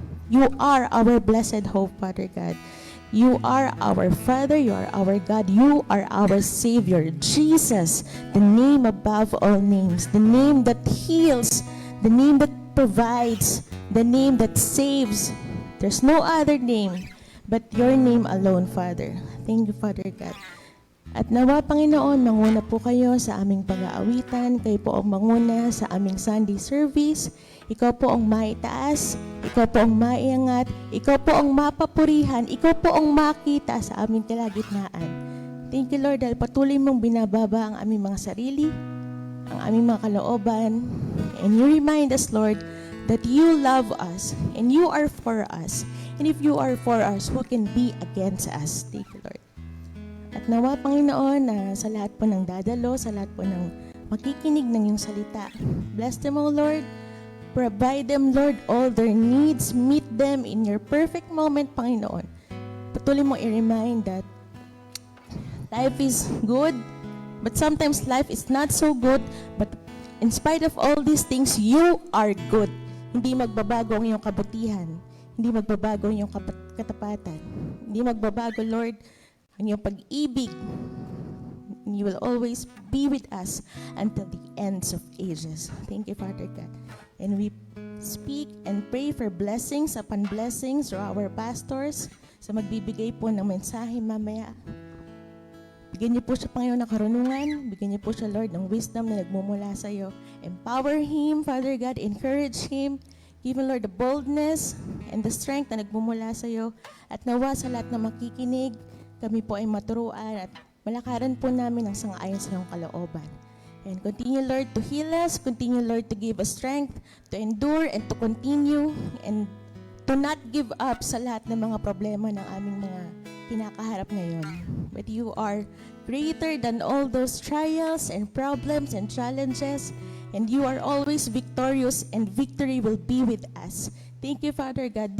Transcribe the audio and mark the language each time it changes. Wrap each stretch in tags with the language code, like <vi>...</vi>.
<en>You are our blessed hope, Father God. You are our Father, you are our God, you are our Savior, Jesus, the name above all names, the name that heals, the name that provides, the name that saves. There's no other name but your name alone, Father. Thank you, Father God.</en> <tl>At nawa, Panginoon, manguna po kayo sa aming pag-aawitan, kayo po ang manguna sa aming Sunday service. Ikaw po ang maitaas, ikaw po ang maiangat, ikaw po ang mapapurihan, ikaw po ang makita sa aming kalagitnaan.</tl> <en>Thank you, Lord,</en> <tl>dahil patuloy mong binababa ang aming mga sarili, ang aming mga kalooban,</tl> <en>and you remind us, Lord, that you love us, and you are for us. And if you are for us, who can be against us? Thank you, Lord.</en> <tl>At nawa, Panginoon, na sa lahat po ng dadalo, sa lahat po ng makikinig ng iyong salita,</tl> <en>bless them, O Lord. Provide them, Lord, all their needs. Meet them in your perfect moment, Panginoon.</en> <tl>Patuloy mo i-remind</tl> <en>that life is good, but sometimes life is not so good. But in spite of all these things, you are good.</en> <tl>Hindi magbabago ang iyong kabutihan. Hindi magbabago ang iyong katapatan. Hindi magbabago, Lord, ang iyong pag-ibig.</tl> <en>And you will always be with us until the ends of ages. Thank you, Father God. And we speak and pray for blessings upon blessings through our pastors</en> <tl>sa magbibigay po ng mensahe mamaya. Bigyan niyo po siya, Panginoon, ng karunungan. Bigyan niyo po siya, Lord, ng wisdom na nagmumula sa iyo.</tl> <en>Empower him, Father God. Encourage him. Give him, Lord, the boldness and the strength</en> <tl>na nagmumula sa iyo. At nawa sa lahat na makikinig, kami po ay maturuan at malakaran po namin ang sang-ayon sa iyong kalooban.</tl> <en>And continue, Lord, to heal us. Continue, Lord, to give us strength to endure and to continue and to not give up</en> <tl>sa lahat ng mga problema ng aming mga kinakaharap ngayon.</tl> <en>But you are greater than all those trials and problems and challenges, and you are always victorious, and victory will be with us. Thank you, Father God.</en>